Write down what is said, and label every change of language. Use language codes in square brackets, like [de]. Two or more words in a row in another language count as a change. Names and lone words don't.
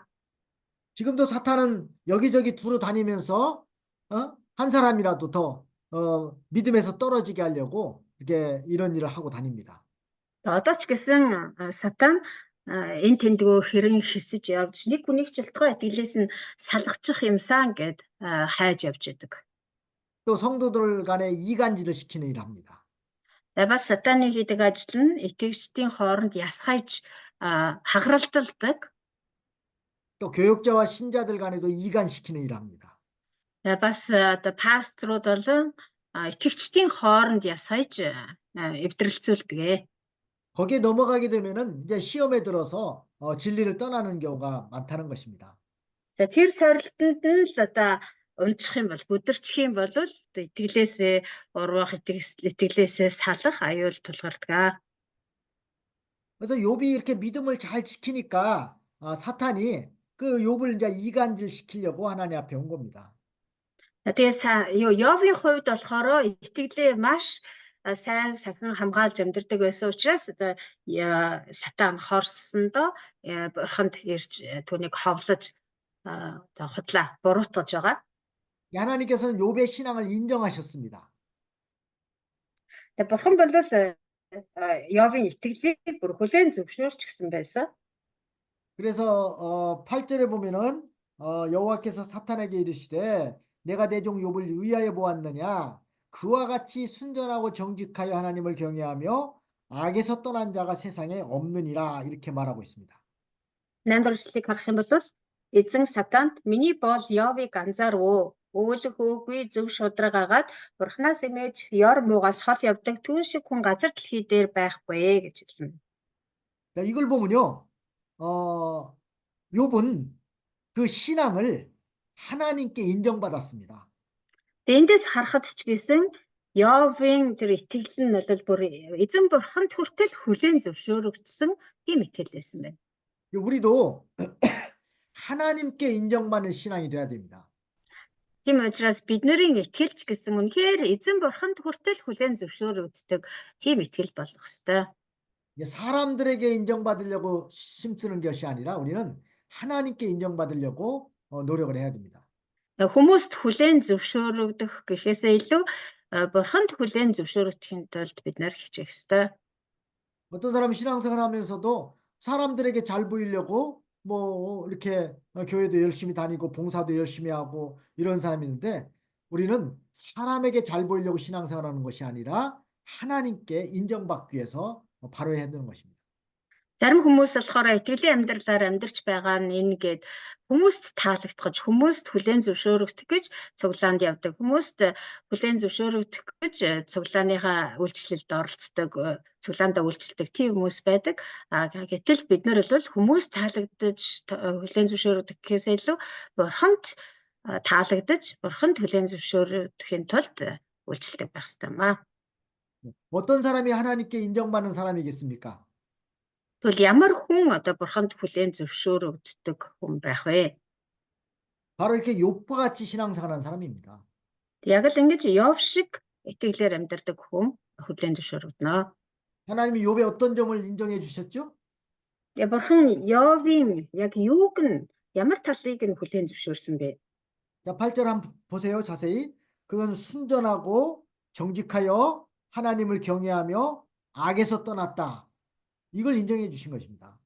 [ko] 지금도 사탄은 여기저기 두루 다니면서 한 사람이라도 더 믿음에서 떨어지게 하려고 이렇게 이런 일을 하고 다닙니다. [mn] Одоо ч гэсэн сатан энэ тэндгөө хэрэн хэсэж явж нэг хүнийг ч болтгой итгэлээс нь салгачих юмсан гэд хайж явж идэг. [ko] 또 성도들 간에 이간질을 시키는 일을 합니다. [mn] Бас сатаны хийдэг ажил нь итгэгчдийн хооронд ясгайж хагаралдалдаг. [ko] 또 교역자와 신자들 간에도 이간시키는 일을 합니다. [mn] Бас одоо пасторууд болон итгэгчдийн хооронд ясгайж эвдрэлцүүлдэг. [ko] 거기에 넘어가게 되면은 이제 시험에 들어서 진리를 떠나는 경우가 많다는 것입니다. [mn] За тэр сорилтанд нь л одоо унчих юм бол бүдэрчих юм бол итгэлээсээ урвах итгэлээсээ салах аюул тулгардаг. [ko] 그래서 욥이 이렇게 믿음을 잘 지키니까 사탄이 그 욥을 이제 이간질 시키려고 하나님 앞에 온 겁니다. [mn] Тэгээд Йовын хувьд болохоор итгэлээ маш сайн сахин хамгаалж амьдардаг байсан учраас одоо сатан хорсондоо бурханд ирж түүнийг ховлож худлаа буруутгаж байгаа. [ko] 하나님께서는 욥의 신앙을 인정하셨습니다. [mn] Тэгээд бурхан бол Йовын итгэлийг бүр хүлээн зөвшөөрч гисэн байсан. [ko] 그래서 8절에 보면은 여호와께서 사탄에게 이르시되 내가 내 종 욥을 의하여 보았느냐 그와 같이 순전하고 정직하여 하나님을 경외하며 악에서 떠난 자가 세상에 없느니라 이렇게 말하고 있습니다. [mn] Нандруулыг харах юм бол эзэн сатанд миний боол Йовыг анзаарв. Өөлөх өөгүй зөв шударгаагаад бурхнаас имэж ёр муугаас хол явдаг түүн шиг хүн газар дэлхий дээр байхгүй гэж хэлсэн. [ko] 자, 이걸 보면요. 욥은 그 신앙을 하나님께 인정받았습니다. [mn] Эндээс харахад ч гэсэн Йовын тэр итгэл нь бол бүр эзэн бурханд хүртэл хүлээн зөвшөөрөгдсөн тийм итгэл байсан байна. [ko] 우리도 하나님께 인정받는 신앙이 돼야 됩니다. [mn] Тийм учраас бидний итгэлч гэсэн үнэхээр эзэн бурханд хүртэл хүлээн зөвшөөрөгддөг тийм итгэл болох ёстой. [ko] 사람들에게 인정받으려고 힘쓰는 것이 아니라 우리는 하나님께 인정받으려고 노력을 해야 됩니다. [mn] Хүмүүст хүлээн зөвшөөрөгдөх гэхээсээ илүү бурханд хүлээн зөвшөөрөгдөхийн тулд бид нар хичээх ёстой. [ko] 어떤 사람은 신앙생활 하면서도 사람들에게 잘 보이려고 뭐 이렇게 교회도 열심히 다니고 봉사도 열심히 하고 이런 사람이 있는데 우리는 사람에게 잘 보이려고 신앙생활하는 것이 아니라 하나님께 인정받기 위해서 바로 해야 되는 것입니다. [mn] Зарим хүмүүс болохоор итгэлийн амьдралаар амьдарч байгаа нь энгээд хүмүүст таалагдах, хүмүүст хүлээн зөвшөөрөгдөх гэж цуглаанд явдаг. Хүмүүст хүлээн зөвшөөрөгдөх гэж цуглааныхаа үйлчлэлд оролцдог, цуглаандаа үйлчлдэг тийм хүмүүс байдаг. Гэтэл бид нар бол хүмүүст таалагдаж хүлээн зөвшөөрөгдөх гэхээс илүү бурханд таалагдаж, бурханд хүлээн зөвшөөрөгдөхийн тулд үйлчлдэг байх ёстой маа. [ko] 어떤 사람이 하나님께 인정받는 사람이겠습니까? [mn] Тэгвэл ямар хүн одоо бурханд хүлээн зөвшөөрөгддөг хүн байх вэ? [ko] 바로 이렇게 욥과 같이 신앙생활하는 사람입니다. [mn] Яг л ингэж Йов шиг итгэлээр амьдардаг хүн хүлээн зөвшөөрөгдөнө. [ko] 하나님이 욥의 어떤 점을 인정해 주셨죠? [mn] Бурхан Йовын яг юуг нь ямар талыг нь хүлээн зөвшөөрсөн бэ? [ko] 자, 8절 한번 보세요. 자세히. 그건 순전하고 정직하여 하나님을 경외하며 악에서 떠났다. 이걸 인정해 주신 것입니다.